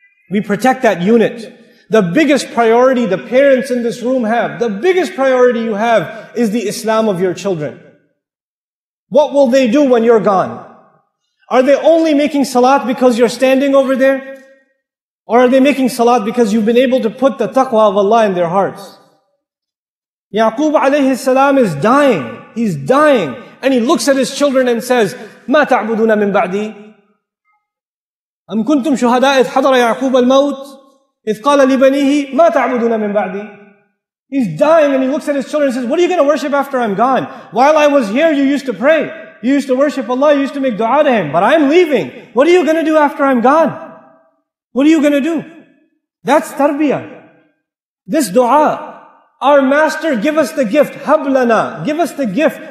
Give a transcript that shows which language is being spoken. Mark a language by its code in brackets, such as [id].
[en] We protect that unit. The biggest priority the parents in this room have, the biggest priority you have is the Islam of your children. What will they do when you're gone? Are they only making salat because you're standing over there? Or are they making salat because you've been able to put the taqwa of Allah in their hearts? Yaqub alayhi salam is dying. He's dying. And he looks at his children and says, [ar] مَا تَعْبُدُونَ مِن بَعْدِي أم كنتم شهداء إذ حضر يعقوب الموت إذ قال لبنيه ما تعبدون من بعدي. [en] He's dying and he looks at his children and says, what are you going to worship after I'm gone? While I was here, you used to pray. You used to worship Allah. You used to make dua to Him. But I'm leaving. What are you going to do after I'm gone? What are you going to do? That's tarbiyah. This dua, our master give us the gift. Hablana. Give us the gift.